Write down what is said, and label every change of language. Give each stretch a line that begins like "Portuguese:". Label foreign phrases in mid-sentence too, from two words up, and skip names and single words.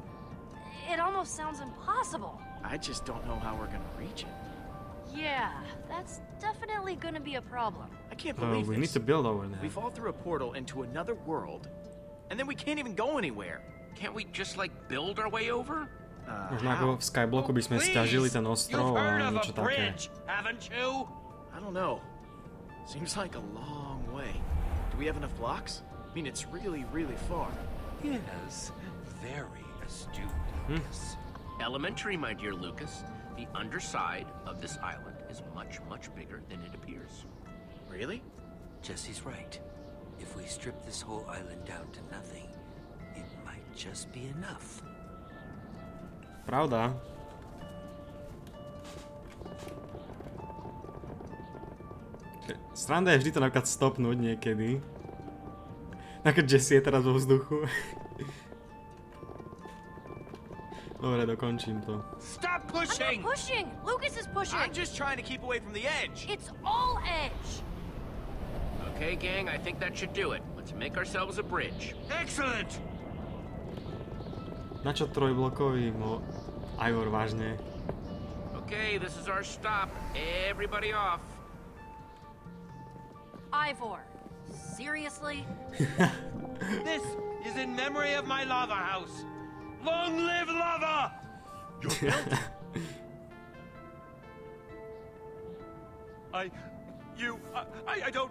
English: It almost sounds impossible. I just don't know how we're gonna reach it. Yeah, that's definitely gonna be a problem. I can't Oh, believe we this. need to build over there. We fall through a portal into another world, and then we can't even go anywhere. Can't we just like build our way over?
Slovak: Možno ako v Skyblocku by sme stiažili ten ostrov
English: You've a heard of
Slovak: niečo a také.
English: bridge, haven't you? I don't know. Seems like a long way. Do we have enough blocks? I mean, it's really, really far. Yes, very astute, Lucas. Elementary, my dear Lucas. The underside of this island is much, much bigger than it appears. Really? Jesse's right. If we strip this whole island down to nothing, it might just be enough.
Slovak: Pravda. Sranda je vždy to napríklad stopnúť niekedy. Ako Jesse je teraz vo vzduchu. Dobre, dokončím to.
English: Stop I'm pushing! not pushing! Lucas is pushing! I'm just trying to keep away from the edge. It's all edge! Okay, gang, I think that should do it. Let's make ourselves a bridge. Excellent!
Slovak: Na čo trojblokový Ivor, vážne?
English: Okay, this is our stop. Everybody off. Ivor, seriously? This is in memory of my lava house. Long live lava! You're building. I don't...